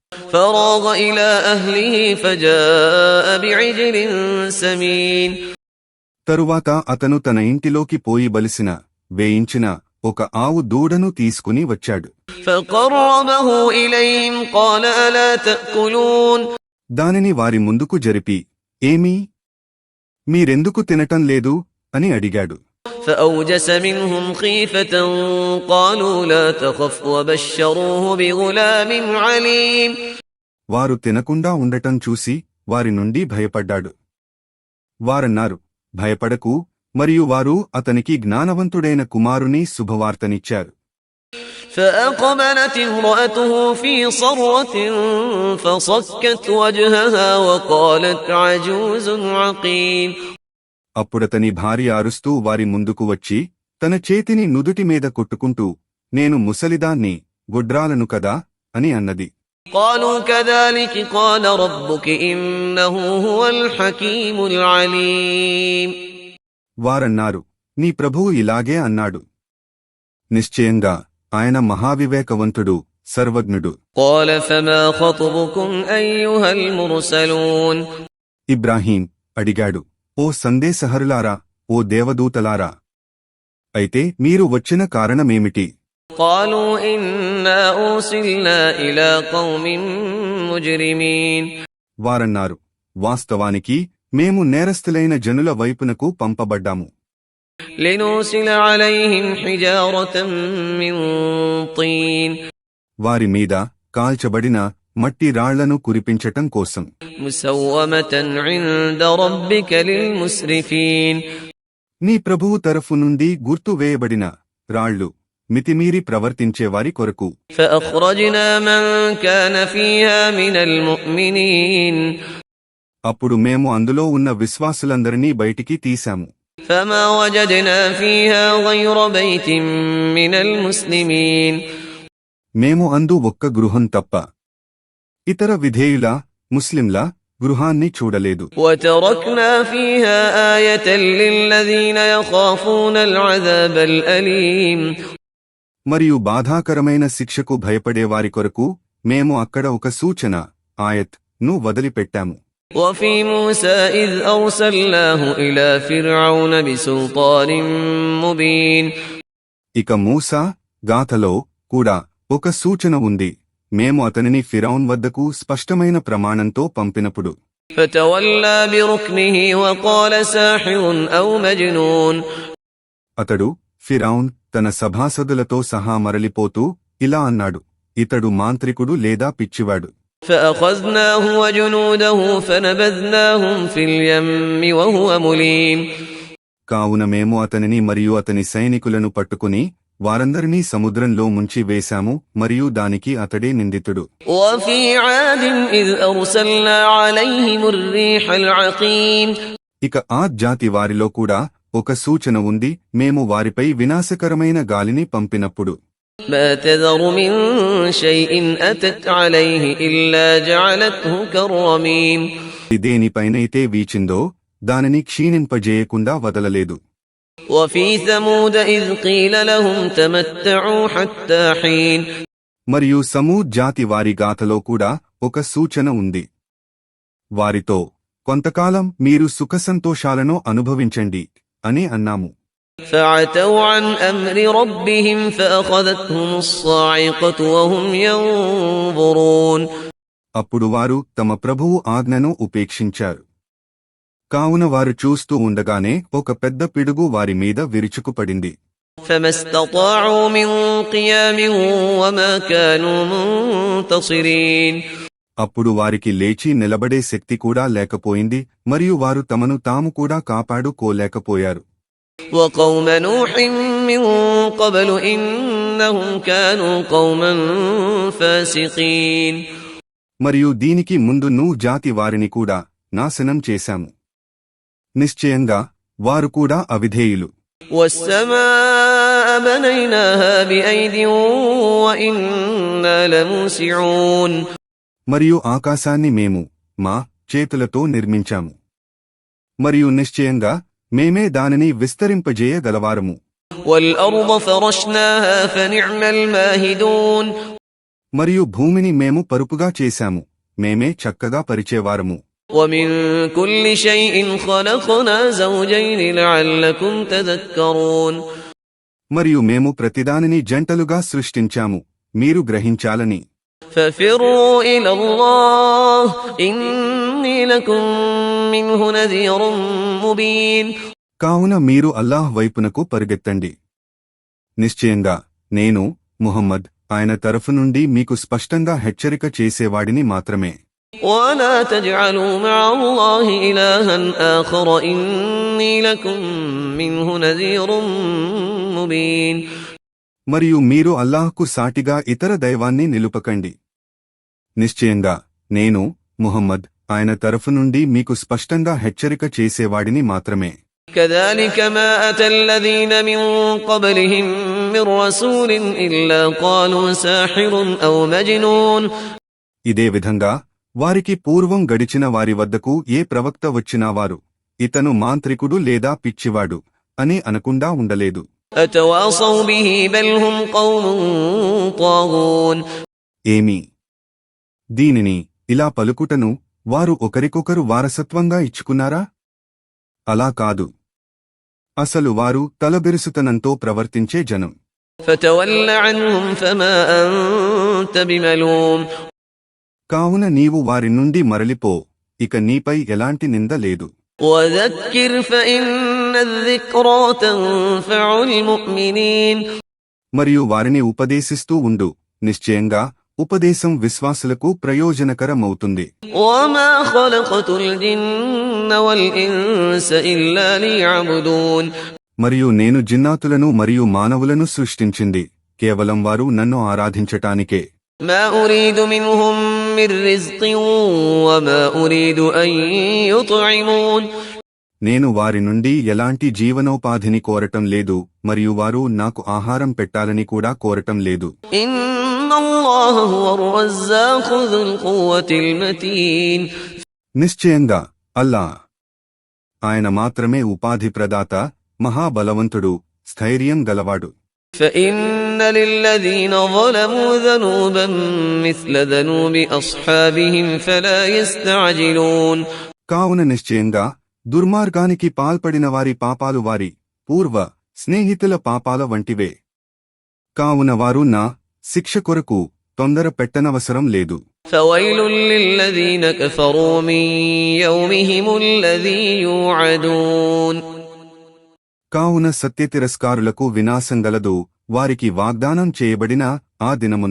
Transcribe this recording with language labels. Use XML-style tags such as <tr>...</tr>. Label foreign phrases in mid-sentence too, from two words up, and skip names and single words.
<te>తరువాత అతను తన ఇంటిలోకి పోయి బలిసిన వేయించిన ఒక ఆవు దూడను తీసుకుని వచ్చాడు. దానిని వారి ముందుకు జరిపి, ఏమీ మీరెందుకు తినటం లేదు అని అడిగాడు.</te> <ar>فأوجس منهم خيفة قالوا لا تخف وبشروه بغلام عليم.</ar> <te>వారు తినకుండా ఉండటం చూసి వారి నుండి భయపడ్డాడు. వారన్నారు, భయపడకు, మరియు వారు అతనికి జ్ఞానవంతుడైన కుమారుని శుభవార్తనిచ్చారు.</te> <ar>فأقبلت امرأته في صرة فصكت وجهها وقالت عجوز عقيم.</ar> <te>అప్పుడతని భార్య అరుస్తూ వారి ముందుకు వచ్చి తన చేతిని నుదుటి మీద కొట్టుకుంటూ, నేను ముసలిదాన్ని, గొడ్రాలను కదా అని అన్నది.</te> <ar>قالوا كذلك قال ربك إنه هو الحكيم العليم.</ar> <te>వారన్నారు, నీ ప్రభువు ఇలాగే అన్నాడు. నిశ్చయంగా ఆయన మహావివేకవంతుడు, సర్వజ్ఞుడు.</te> <ar>قال فما خطبكم أيها المرسلون.</ar> <te>ఇబ్రాహీం అడిగాడు, ఓ సందేశహరులారా, ఓ దేవదూతలారా, అయితే మీరు వచ్చిన కారణమేమిటి?</te> <ar>قالوا إنا أرسلنا إلى قوم مجرمين.</ar> <te>వారన్నారు, వాస్తవానికి మేము నేరస్తులైన జనుల వైపునకు పంపబడ్డాము.</te> <ar>لنرسل عليهم حجارة من طين.</ar> <te>వారి మీద కాల్చబడిన మట్టి రాళ్లను కురిపించటం కోసం.</te> <ar>مسومة عند ربك للمسرفين.</ar> <te>నీ ప్రభువు తరఫు నుండి గుర్తు వేయబడిన రాళ్లు మితిమీరి ప్రవర్తించేవారి కొరకు.</te> <ar>فأخرجنا من كان فيها من المؤمنين.</ar> <te>అప్పుడు మేము అందులో ఉన్న విశ్వాసులందరినీ బయటికి తీశాము.</te> <ar>فما وجدنا فيها غير بيت من المسلمين.</ar> <te>మేము అందు ఒక్క గృహం తప్ప ఇతర విధేయుల ముస్లింల గృహాన్ని చూడలేదు.</te> <ar>وتركنا فيها آية للذين يخافون العذاب الأليم.</ar> <te>మరియు బాధాకరమైన శిక్షకు భయపడేవారి కొరకు మేము అక్కడ ఒక సూచన, ఆయత్ ను వదిలిపెట్టాము.</te> <ar>وفي موسى إذ أرسلناه إلى فرعون بسلطان مبين.</ar> <te>ఇక మూసా గాథలో కూడా ఒక సూచన ఉంది. మేము అతనిని ఫిరౌన్ వద్దకు స్పష్టమైన ప్రమాణంతో పంపినప్పుడు.</te> <ar>فتولى بركنه وقال ساحر أو مجنون.</ar> <te>అతడు ఫిరౌన్ తన సభాసదులతో సహా మరలిపోతూ ఇలా అన్నాడు, ఇతడు మాంత్రికుడు లేదా పిచ్చివాడు.</te> <ar>فأخذناه وجنوده فنبذناهم في اليم وهو مليم.</ar> <te>కావున మేము అతనిని మరియు అతని సైనికులను పట్టుకుని వారందరినీ సముద్రంలో ముంచి వేశాము, మరియు దానికి అతడే నిందితుడు.</te> <ar>وفي عاد إذ أرسلنا عليهم الريح العقيم.</ar> <te>ఇక ఆద్ జాతి వారిలో కూడా ఒక సూచన ఉంది. మేము వారిపై వినాశకరమైన గాలిని పంపినప్పుడు.</te> <ar>ما تذر من شيء أتت عليه إلا جعلته كالرميم.</ar> <te>దేనిపైనైతే వీచిందో దానిని క్షీణింపజేయకుండా వదలలేదు.</te> <ar>وفي ثمود إذ قيل لهم تمتعوا حتى حين.</ar> <te>మరియు సమూద్ జాతి వారి గాథలో కూడా ఒక సూచన ఉంది. వారితో కొంతకాలం మీరు సుఖసంతోషాలను అనుభవించండి అని అన్నాము.</te> <ar>فعتوا عن أمر ربهم فأخذتهم الصاعقة وهم ينظرون.</ar> <te>అప్పుడు వారు తమ ప్రభువు ఆజ్ఞను ఉపేక్షించారు. కావున వారు చూస్తూ ఉండగానే ఒక పెద్ద పిడుగు వారి మీద విరుచుకుపడింది.</te> <ar>فما استطاعوا من قيام وما كانوا منتصرين.</ar> <te>అప్పుడు వారికి లేచి నిలబడే శక్తి కూడా లేకపోయింది, మరియు వారు తమను తాము కూడా కాపాడుకోలేకపోయారు.</te> <ar>وقوم نوح من قبل إنهم كانوا قوما فاسقين.</ar> <te>మరియు దీనికి ముందు నూహ్ జాతి వారిని కూడా నాశనం చేశాము. నిశ్చయంగా వారు కూడా అవిధేయులు.</te> <ar>والسماء بنيناها بأيد وإنا لموسعون.</ar> <te>మరియు ఆకాశాన్ని మేము మా చేతులతో నిర్మించాము, మరియు నిశ్చయంగా మేమే దానిని విస్తరింపజేయగలవారము.</te> <ar>والأرض فرشناها فنعم الماهدون.</ar> <te>మరియు భూమిని మేము పరుపుగా చేశాము, మేమే చక్కగా పరిచేవారము.</te> <ar>ومن كل شيء خلقنا زوجين لعلكم تذكرون.</ar> <te>మరియు మేము ప్రతిదానిని జంటలుగా సృష్టించాము, మీరు గ్రహించాలని.</te> <ar>ففروا إلى الله إني لكم منه نذير مبين.</ar> <te>కావున మీరు అల్లాహ్ వైపునకు పరిగెత్తండి. నిశ్చయంగా నేను ముహమ్మద్ ఆయన తరఫు నుండి మీకు స్పష్టంగా హెచ్చరిక చేసేవాడిని మాత్రమే.</te> <ar>ولا تجعلوا مع الله إلها آخر إني لكم منه نذير مبين.</ar> <te>మరియు మీరు అల్లాహ్కు సాటిగా ఇతర దైవాన్ని నిలుపకండి. నిశ్చయంగా నేను ముహమ్మద్ ఆయన తరఫు నుండి మీకు స్పష్టంగా హెచ్చరిక చేసేవాడిని మాత్రమే.</te> <ar>كذلك ما أتى الذين من قبلهم من رسول إلا قالوا ساحر أو مجنون.</ar> <te>ఇదే విధంగా వారికి పూర్వం గడిచిన వారి వద్దకు ఏ ప్రవక్త వచ్చినా వారు ఇతను మాంత్రికుడు లేదా పిచ్చివాడు అని అనకుండా ఉండలేదు.</te> <ar>أتواصوا به بل هم قوم طاغون.</ar> <te>ఏమి దీనిని ఇలా పలుకుటను వారు ఒకరికొకరు వారసత్వంగా ఇచ్చుకున్నారా? అలా కాదు, అసలు వారు తలబెరుసుతనంతో ప్రవర్తించే జనం.</te> <ar>فتول عنهم فما أنت بملوم.</ar> <te>కావున నీవు వారి నుండి మరలిపో, ఇక నీపై ఎలాంటి నింద లేదు.</te> <ar>وذكر فإن الذكرى تنفع المؤمنين.</ar> <te>మరియు వారిని ఉపదేశిస్తూ ఉండు, నిశ్చయంగా ఉపదేశం విశ్వాసులకు ప్రయోజనకరమవుతుంది.</te> <ar>وما خلقت الجن والإنس إلا ليعبدون.</ar> <te>మరియు నేను జిన్నాతులను మరియు మానవులను సృష్టించింది కేవలం వారు నన్ను ఆరాధించటానికే.</te> <ar>ما أريد منهم من رزق وما أريد أن يطعمون.</ar> <te>నేను వారి నుండి ఎలాంటి జీవనోపాధిని కోరటం లేదు మరియు వారు నాకు ఆహారం పెట్టాలని కూడా కోరటం లేదు.</te> <ar>إن الله هو الرزاق ذو القوة المتين.</ar> <te>నిశ్చయంగా అల్లా ఆయన మాత్రమే ఉపాధి ప్రదాత, మహాబలవంతుడు, స్థైర్యం గలవాడు.</te> <ar>فإن للذين ظلموا ذنوبا مثل ذنوب أصحابهم فلا يستعجلون.</ar> <te>కావున నిశ్చయంగా దుర్మార్గానికి పాల్పడిన వారి పాపాలు వారి పూర్వ స్నేహితుల పాపాల వంటివే. కావున వారు నా శిక్ష కొరకు తొందర పెట్టనవసరం లేదు.</te> <ar>فويل للذين كفروا من يومهم الذي يوعدون.</ar> <te>కావున సత్యతిరస్కారులకు వినాశం గలదు వారికి వాగ్దానం చేయబడిన ఆ దినమున.</te>